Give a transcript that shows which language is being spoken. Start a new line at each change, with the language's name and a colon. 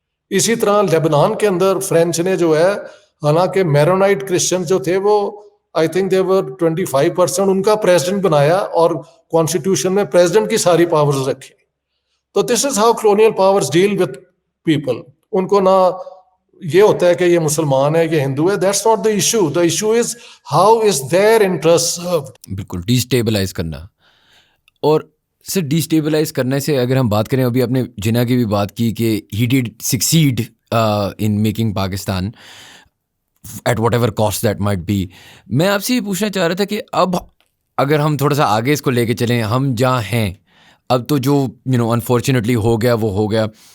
Urdu: اسی طرح لیبنان کے اندر فرینچ نے جو ہے, حالانکہ میرونائٹ کرسچن جو تھے وہ
English: I think they were
Urdu: 25%, ان کا پریزیڈنٹ بنایا اور کانسٹیٹیوشن میں پریزیڈنٹ کی ساری پاورز رکھی. تو
English: This is how colonial powers deal with people.
Urdu: ان کو نہ یہ ہوتا ہے کہ یہ مسلمان ہے, یہ ہندو ہے.
English: That's not the issue. The issue is how is their interest served.
Urdu: بالکل ڈیسٹیبلائز کرنا. اور سر ڈیسٹیبلائز کرنے سے اگر ہم بات کریں, ابھی آپ نے جناح کی بھی بات کی کہ
English: He did succeed in making Pakistan at whatever cost that might be.
Urdu: میں آپ سے یہ پوچھنا چاہ رہا تھا کہ اب اگر ہم تھوڑا سا آگے اس کو لے کے چلیں, ہم جہاں ہیں اب تو جو انفارچونیٹلی ہو گیا وہ ہو گیا.